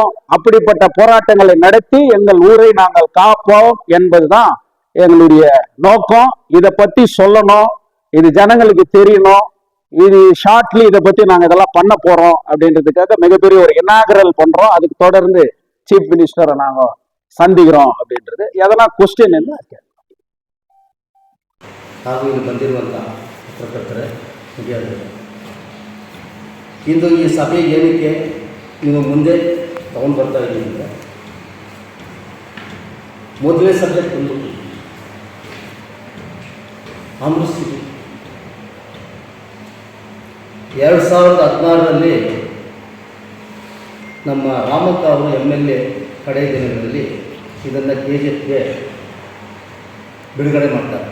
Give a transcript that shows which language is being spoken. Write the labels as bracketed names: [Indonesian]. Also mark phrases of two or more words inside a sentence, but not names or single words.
[Tamil] அப்படிப்பட்ட போராட்டங்களை நடத்தி எங்கள் ஊரை நாங்கள் காப்போம் என்பதுதான் எங்களுடைய நோக்கம். இதை பத்தி சொல்லணும், இது ஜனங்களுக்கு தெரியணும், இது ஷார்ட்லி இதை பத்தி நாங்க இதெல்லாம் பண்ண போறோம் அப்படின்றதுக்காக மிகப்பெரிய ஒரு இனாகரல் பண்றோம். அதுக்கு தொடர்ந்து [English] chief minister [Tamil] நாங்க சந்திக்கிறோம் அப்படின்றது. [Kannada] எதனா ಕ್ವೆಶ್ಚನ್ ಏನು ಹಾಗೂ ಇಲ್ಲಿ ಬಂದಿರುವಂತಹ ಪತ್ರಕರ್ತರೆ ಹಿರಿಯರು, ಇಂದು ಈ ಸಭೆ ಏನಕ್ಕೆ ನೀವು ಮುಂದೆ ತಗೊಂಡು ಬರ್ತಾ ಇದ್ದೀವಿ ಅಂದರೆ, ಮೊದಲನೇ ಸಬ್ಜೆಕ್ಟ್ ಒಂದು ಅಮೃತ್ 2016ರಲ್ಲಿ ನಮ್ಮ ರಾಮಕ್ಕ ಅವರು MLA ಕಡೆಯ ದಿನಗಳಲ್ಲಿ ಇದನ್ನು KGFಗೆ ಬಿಡುಗಡೆ ಮಾಡ್ತಾರೆ.